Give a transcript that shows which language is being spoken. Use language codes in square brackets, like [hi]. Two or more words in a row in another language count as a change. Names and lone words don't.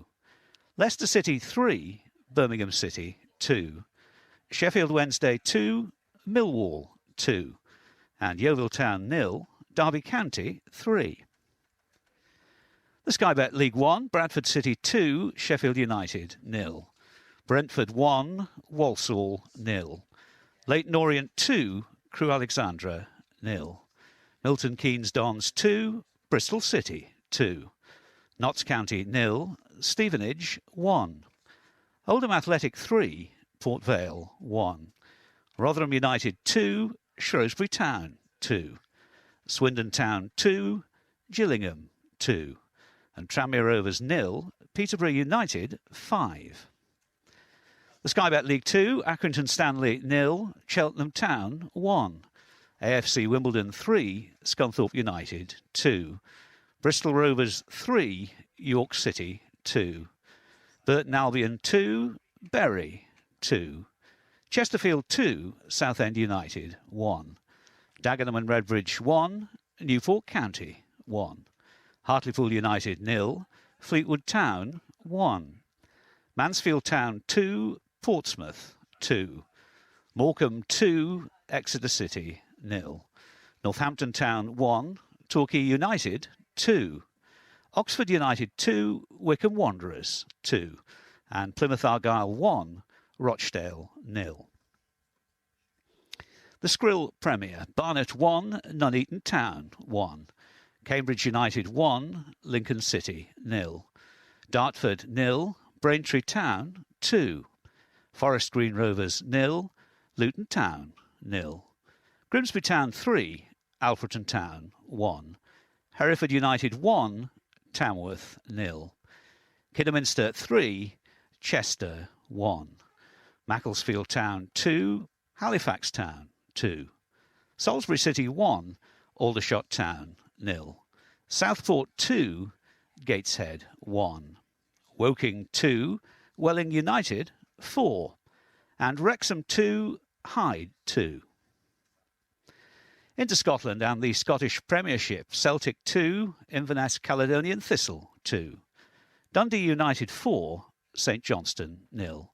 [en] Leicester City 3, Birmingham City 2. Sheffield Wednesday 2, Millwall 2. And Yeovil Town 0, Derby County 3. The Sky Bet League 1, Bradford City 2, Sheffield United 0. Brentford 1, Walsall 0. Leyton Orient 2, Crewe Alexandra 0. Milton Keynes Dons 2, Bristol City 2. Notts County 0, Stevenage 1. Oldham Athletic 3, Port Vale 1. Rotherham United 2, Shrewsbury Town 2. Swindon Town 2, Gillingham 2. And Tranmere Rovers 0, Peterborough United 5. The Sky Bet League 2, Accrington Stanley 0, Cheltenham Town 1. AFC Wimbledon 3, Scunthorpe United 2. Bristol Rovers 3, York City 2. Burton Albion 2, Bury 2. Chesterfield 2, Southend United 1. Dagenham and Redbridge 1, Newport County 1. Hartlepool United 0, Fleetwood Town 1. Mansfield Town 2, Portsmouth 2. Morecambe 2, Exeter City 0. Northampton Town 1, Torquay United 2. Oxford United 2, Wycombe Wanderers 2. And Plymouth Argyle 1, Rochdale 0. The Skrill Premier, Barnet 1, Nuneaton Town 1. Cambridge United 1, Lincoln City 0. Dartford 0, Braintree Town 2. Forest Green Rovers 0, Luton Town 0. Grimsby Town 3, Alfreton Town 1. Hereford United 1, Tamworth 0. Kidderminster 3, Chester 1. Macclesfield Town 2, Halifax Town 2. Salisbury City 1, Aldershot Town 0. Southport 2, Gateshead 1. Woking 2, Welling United 4. And Wrexham 2, Hyde 2. Into Scotland and the Scottish Premiership, Celtic 2, Inverness Caledonian Thistle 2. Dundee United 4, St Johnstone 0.